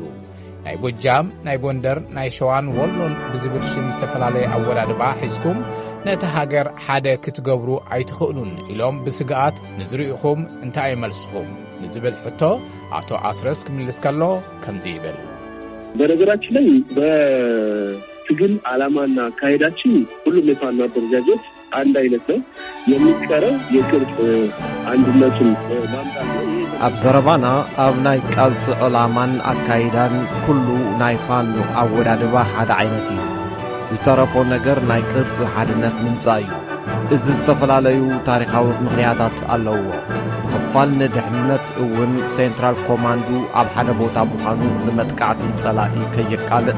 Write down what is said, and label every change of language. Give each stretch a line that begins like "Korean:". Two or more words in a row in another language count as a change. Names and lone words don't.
Tigrinya: ናይ ጎጃም፣ ናይ ጎንደር፣ ናይ ሸዋን ወሎን ብዝብል ሽም ዝተፈላለየ ኣወዳድባ ሒዝኩም ነቲ ሃገር ሓደ ክትገብሩ ኣይትኽእሉን ኢሎም ብስግኣት ንዝሪኢኹም እንታይ መልስኹም ንዝብል ሕቶ አቶ አስረስ ክምልስ ከሎ ከምዚ ይብል።
Amharic: በነገራችን ላይ በትግል ዓላማና አካሄዳችን ሁሉም የፋኖ አደረጃጀት አንድ አይነት ነው። የሚቀረው የቅርጽ አንድነትን ማምጣት ነው።
Tigrinya: ኣብ ዘረባና ኣብ ናይ ቃልሲ ዕላማን ኣካይዳን ኩሉ ናይ ፋኖ ኣወዳድባ ሓደ ዓይነት እዩ። ዝተረፎ ነገር ናይ ቅርጽ ሓድነት ምምጻእ እዩ። እዚ ዝተፈላለዩ ታሪኻዊ ምኽንያታት ኣለውዎ። ብኽፋል ንድሕንነት እውን ሴንትራል ኮማንዱ ኣብ ሓደ ቦታ ምዃኑ ንመጥቃዕቲ ጸላኢ ከየቃልዕ